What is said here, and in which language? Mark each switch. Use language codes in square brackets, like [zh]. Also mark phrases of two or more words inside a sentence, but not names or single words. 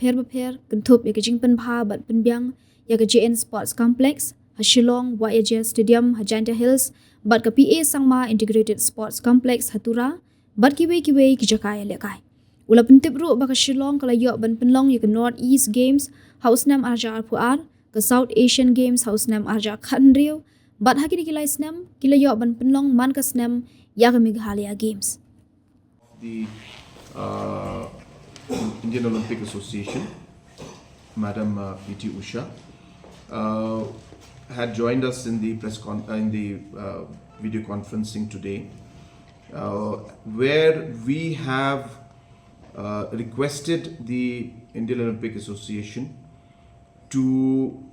[kha] pher kentup ya ki jing penbha bat penbyang ya ki JN Sports Complex ha Shillong YJ Stadium ha Janta Hills bat ka PA Sangma Integrated Sports Complex hatura bat ki wei ki jakai lekai ula pentip ru ba ka Shillong kala yo ban penlong ya ki North East Games House Nam Arja Puar ka South Asian Games House Nam Arja Khanriu bat hakini kilai Snem kila yo ban penlong man ka Snem ya ka Meghalaya Games. [en] The Indian Olympic Association, Madam PT Usha, had joined us in the video conferencing today, where we have requested the Indian Olympic Association to